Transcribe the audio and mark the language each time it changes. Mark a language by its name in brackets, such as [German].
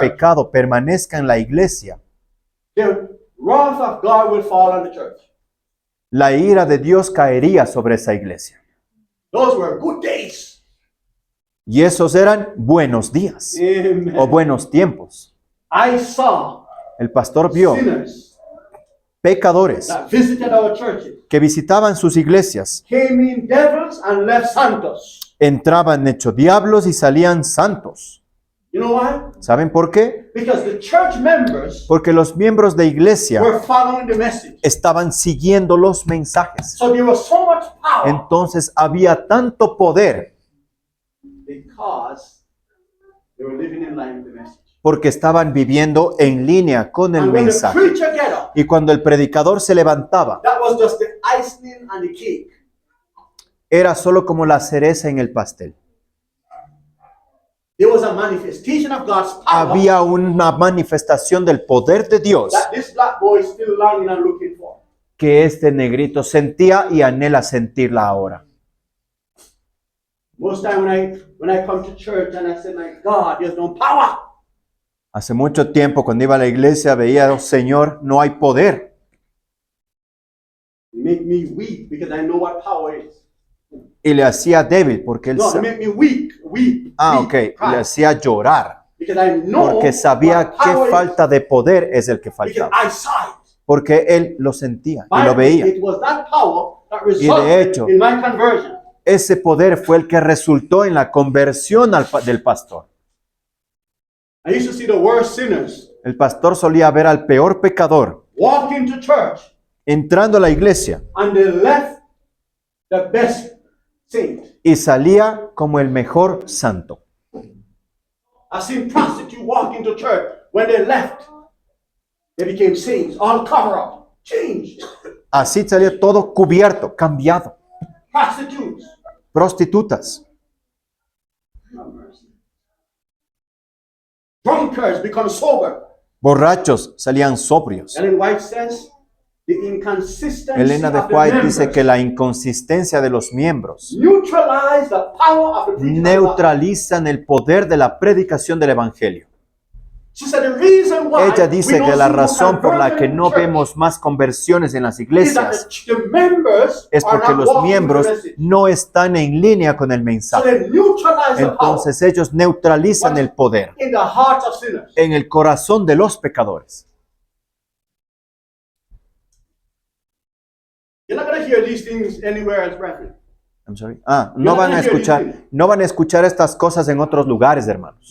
[Spanish] pecado permanezca en la iglesia, [English] the wrath of God will fall on the church. [Spanish] la ira de Dios caería sobre esa iglesia. [English] Those were good days. [Spanish] Y esos eran buenos días [English] Amen. [Spanish] o buenos tiempos. [English] I saw [Spanish] El pastor vio [English] sinners [Spanish] pecadores [English] that visited our churches [Spanish] que visitaban sus iglesias, [English] came in devils and left santos. [Spanish] entraban hechos diablos y salían santos. [English] You know why? [Spanish] ¿Saben por qué? [English] Because the church members [Spanish] Porque los miembros de iglesia [English] were following the message. [Spanish] estaban siguiendo los mensajes. [English] So there was so much power [Spanish] Entonces había tanto poder [English] because they were living in line with the message. [Spanish] porque estaban viviendo en línea con el [English] And when the [Spanish] mensaje. [English] preacher get up, [Spanish] Y cuando el predicador se levantaba, [English] that was just the icing on the cake. [Spanish] era solo como la cereza en el pastel. [English] There was a manifestation of God's power [Spanish] Había una manifestación del poder de Dios [English] that this black boy is still longing and looking for. [Spanish] que este negrito sentía y anhela sentirla ahora. [English] Most time when I come to church and I say, my God, there's no power. [Spanish] Hace mucho tiempo cuando iba a la iglesia veía, oh, Señor, no hay poder. [English] It make me weak because I know what power is. [Spanish] Y le hacía débil porque él [English] No, it sa- make me weak. ok, cry. [Spanish] le hacía llorar [English] Because I know [Spanish] porque sabía [English] what [Spanish] qué [English] power [Spanish] falta de poder es el que [English] is. Because [Spanish] faltaba. [English] I saw it. [Spanish] Porque él lo sentía y lo [English] Finally, [Spanish] veía. [English] it was that power that [Spanish] de [English] resulted [Spanish] hecho, [English] in my conversion. [Spanish] Ese poder fue el que resultó en la conversión del pastor. [English] I used to see the worst sinners [Spanish] El pastor solía ver al peor pecador [English] walk into church [Spanish] entrando a la iglesia [English] and they left the best saint. [Spanish] y salía como el mejor santo. [English] I've seen prostitutes walk into church. When they left, they became saints, all cover up, changed. [Spanish] Así salía todo cubierto, cambiado. [English] Prostitutes. [Spanish] Prostitutas, [English] No mercy. Drunkards become sober. [Spanish] borrachos salían sobrios. [English] Ellen White says the inconsistency [Spanish] Elena de [English] of the [Spanish] White dice [English] members [Spanish] que la inconsistencia de los miembros [English] neutralize the power of the preaching of God. [Spanish] neutralizan el poder de la predicación del evangelio. [English] She said the reason why [Spanish] Ella dice [English] we don't [Spanish] que la [English] see more [Spanish] razón por la que [English] conversion in [Spanish] no [English] church [Spanish] vemos más conversiones en las [English] is that [Spanish] iglesias [English] the members [Spanish] es [English] are [Spanish] porque [English] not [Spanish] los [English] walking [Spanish] miembros [English] the message. [Spanish] no están en línea con el [English] So [Spanish] mensaje. [English] they neutralize the power [Spanish] Entonces ellos neutralizan el poder [English] in the hearts of sinners. [Spanish] en el corazón de los pecadores. [English] You're not going to hear these things anywhere else, brethren. I'm sorry. [Spanish] No van a escuchar estas cosas en otros lugares, hermanos.